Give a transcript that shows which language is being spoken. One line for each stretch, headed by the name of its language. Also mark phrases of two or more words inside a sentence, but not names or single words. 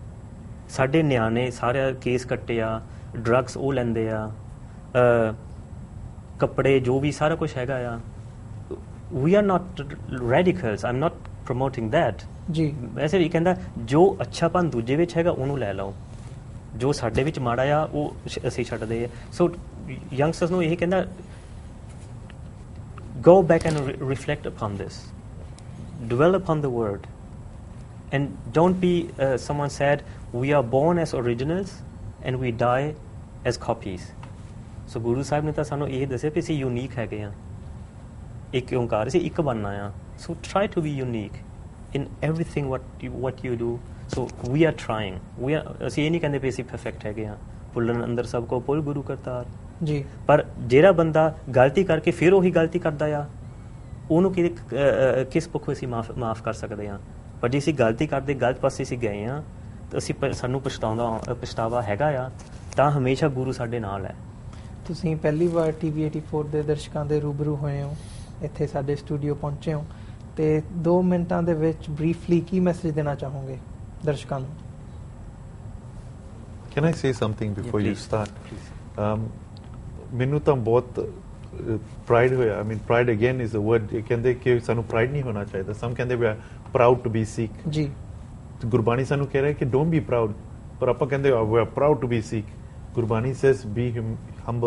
Punjabi: ਸਾਡੇ ਨਿਆਣੇ ਸਾਰੇ ਕੇਸ ਕੱਟੇ ਆ, ਡਰੱਗਸ ਉਹ ਲੈਂਦੇ ਆ, ਕੱਪੜੇ ਜੋ ਵੀ ਸਾਰਾ ਕੁਛ ਹੈਗਾ ਆ।
English: We are not radicals, I am not promoting that ਜੀ।
Punjabi: ਵੈਸੇ ਵੀ ਕਹਿੰਦਾ ਜੋ ਅੱਛਾਪਨ ਦੂਜੇ ਵਿੱਚ ਹੈਗਾ ਉਹਨੂੰ ਲੈ ਲਓ, ਜੋ ਸਾਡੇ ਵਿੱਚ ਮਾੜਾ ਆ ਉਹ ਅਸੀਂ ਛੱਡਦੇ ਆ।
English: So youngsters
Punjabi: ਨੂੰ ਇਹ ਕਹਿੰਦਾ
English: go back and reflect upon this, dwell upon the word, and don't be someone said we are born as originals and we die as copies.
Punjabi: So ਗੁਰੂ ਸਾਹਿਬ ਨੇ ਤਾਂ ਸਾਨੂੰ ਇਹ ਦੱਸਿਆ ਕਿ ਅਸੀਂ ਯੂਨੀਕ ਹੈਗੇ ਆ, ਇੱਕ ਓਂਕਾਰ ਸੀ, ਇੱਕ ਬਣਨਾ ਆ।
English: So try to be unique in everything what you do, So we are trying
Punjabi: ਅਸੀਂ ਇਹ ਨਹੀਂ ਕਹਿੰਦੇ ਵੀ ਅਸੀਂ ਪਰਫੈਕਟ ਹੈਗੇ ਹਾਂ ਭੁੱਲਣ ਅੰਦਰ ਸਭ ਕੋ ਪੁੱਲ ਗੁਰੂ ਕਰਤਾਰ ਜੀ ਪਰ ਜਿਹੜਾ ਬੰਦਾ ਗਲਤੀ ਕਰਕੇ ਫਿਰ ਉਹੀ ਗਲਤੀ ਕਰਦਾ ਆ ਉਹਨੂੰ ਕਿਸ ਪੱਖੋਂ ਅਸੀਂ ਮਾਫ ਕਰ ਸਕਦੇ ਹਾਂ ਪਰ ਜੇ ਅਸੀਂ ਗਲਤੀ ਕਰਦੇ ਗਲਤ ਪਾਸੇ ਅਸੀਂ ਗਏ ਹਾਂ ਤਾਂ ਅਸੀਂ ਸਾਨੂੰ ਪਛਤਾਵਾ ਹੈਗਾ ਆ ਤਾਂ ਹਮੇਸ਼ਾ ਗੁਰੂ ਸਾਡੇ ਨਾਲ ਹੈ। ਤੁਸੀਂ ਪਹਿਲੀ ਵਾਰ TV 84 ਦੇ ਦਰਸ਼ਕਾਂ ਦੇ ਰੂਬਰੂ ਹੋਏ ਹੋ ਇੱਥੇ ਸਾਡੇ ਸਟੂਡੀਓ ਪਹੁੰਚੇ ਹੋ ਤੇ 2 ਮਿੰਟਾਂ ਦੇ ਵਿੱਚ ਬਰੀਫਲੀ ਕੀ ਮੈਸੇਜ ਦੇਣਾ ਚਾਹੋਗੇ ਦਰਸ਼ਕਾਂ ਨੂੰ?
English: Can I say something before you start?
Punjabi: ਮੈਨੂੰ ਤਾਂ ਬਹੁਤ ਪ੍ਰਾਈਡ ਹੋਇਆ।
English: I mean pride again is a word.
Punjabi: ਇਹ ਕਹਿੰਦੇ ਕਿ ਸਾਨੂੰ ਪ੍ਰਾਈਡ ਨਹੀਂ ਹੋਣਾ ਚਾਹੀਦਾ।
English: Some ਕਹਿੰਦੇ we are proud to be Sikh।
Punjabi: ਜੀ ਗੁਰਬਾਣੀ ਸਾਨੂੰ ਕਹਿ ਰਿਹਾ ਕਿ
English: don't be proud
Punjabi: ਪਰ ਆਪਾਂ ਕਹਿੰਦੇ
English: we are proud to be Sikh. Gurbani says be humble.